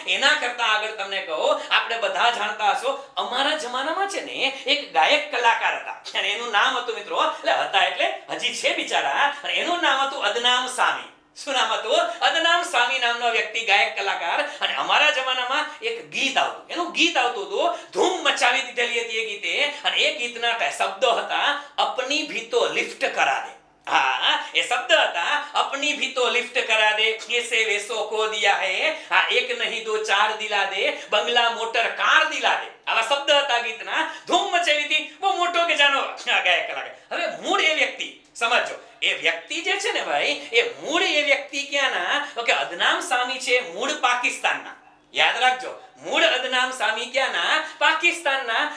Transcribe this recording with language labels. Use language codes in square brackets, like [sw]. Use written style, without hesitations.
[gu] એના કરતા આગળ તમને કહો, આપણે બધા જાણતા હશો અમારા જમાનામાં છે ને એક ગાયક કલાકાર હતા અને એનું નામ હતું મિત્રો, એટલે હજી છે બિચારા, અને એનું નામ હતું અદનામ સામી. શું નામ હતું? અદનામ સામી નામનો વ્યક્તિ, ગાયક કલાકાર. અને અમારા જમાનામાં એક ગીત આવતું, એનું ગીત આવતું હતું, ધૂમ મચાવી દીધેલી હતી એ ગીતે. અને એ ગીતના શબ્દો હતા [hi] અપની भी तो लिफ्ट करा दे. हाँ, ये शब्द था अपनी भी तो लिफ्ट करा दे, ऐसे वैसो को दिया है, हाँ एक नहीं दो चार दिला दे, बंगला मोटर कार दिला दे. [gu] આવા શબ્દ હતા ગીતના. ધૂમ મચાવી હતી, બહુ મોટો કે જાનો ગાયક કલાકાર. હવે મૂળ એ વ્યક્તિ સમજો, એ વ્યક્તિ જે છે ને ભાઈ, એ મૂળ એ વ્યક્તિ ક્યાંના? તો કે અદનામ સામી છે, મૂળ પાકિસ્તાનના. યાદ રાખજો, મૂળ અદનામ સામી ક્યાંના? પાકિસ્તાનના.